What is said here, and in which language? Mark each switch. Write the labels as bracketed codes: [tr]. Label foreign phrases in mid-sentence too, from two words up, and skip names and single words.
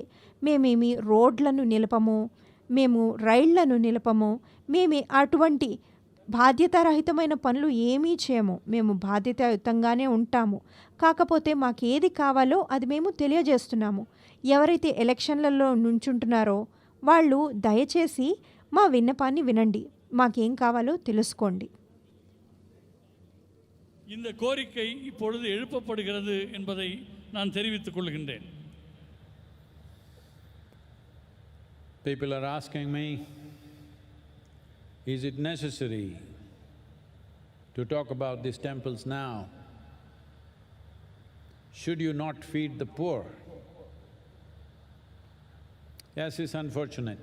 [te] మేమేమి రోడ్లను నిలపము, మేము రైళ్లను నిలపము, మేమే అటువంటి బాధ్యతారహితమైన పనులు ఏమీ చేయము. మేము బాధ్యతాయుతంగానే ఉంటాము. కాకపోతే మాకేది కావాలో అది మేము తెలియజేస్తున్నాము. ఎవరైతే ఎలక్షన్లలో నుంచుంటున్నారో వాళ్ళు దయచేసి మా విన్నపాన్ని వినండి, మాకేం కావాలో తెలుసుకోండి. [ta] இந்த கோரிக்கை இப்பொழுது எழுப்பப்படுகிறது என்பதை நான் தெரிவித்துக் கொள்கின்றேன். [en] People are asking me, is it necessary to talk about these temples now? Should you not feed the poor? Yes, it's unfortunate.